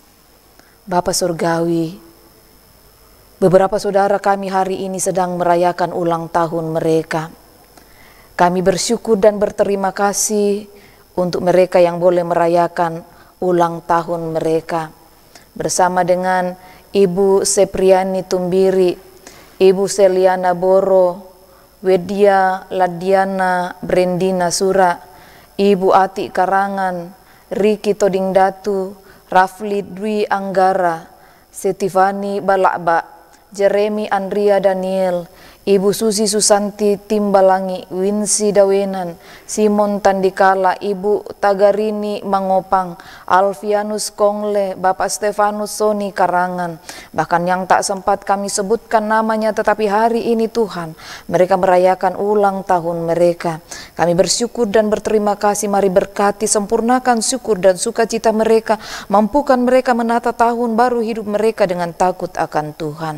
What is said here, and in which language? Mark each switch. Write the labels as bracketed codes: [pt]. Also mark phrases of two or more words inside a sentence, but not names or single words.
[id] Bapa Surgawi, beberapa saudara kami hari ini sedang merayakan ulang tahun mereka. Kami bersyukur dan berterima kasih untuk mereka yang boleh merayakan ulang tahun mereka. Bersama dengan Ibu Sepriani Tumbiri, Ibu Seliana Boro, Wedia Ladiana Brendina Sura, Ibu Ati Karangan, Riki Toding Datu, Rafli Dwi Anggara, Setivani Balakba, Jeremy Andrea Daniel, Ibu Susi Susanti Timbalangi, Winsi Dawenan, Simon Tandikala, Ibu Tagarini Mangopang, Alfianus Kongle, Bapak Stefanus Soni Karangan, bahkan yang tak sempat kami sebutkan namanya, tetapi hari ini Tuhan, mereka merayakan ulang tahun mereka. Kami bersyukur dan berterima kasih, mari berkati, sempurnakan syukur dan sukacita mereka, mampukan mereka menata tahun baru hidup mereka dengan takut akan Tuhan.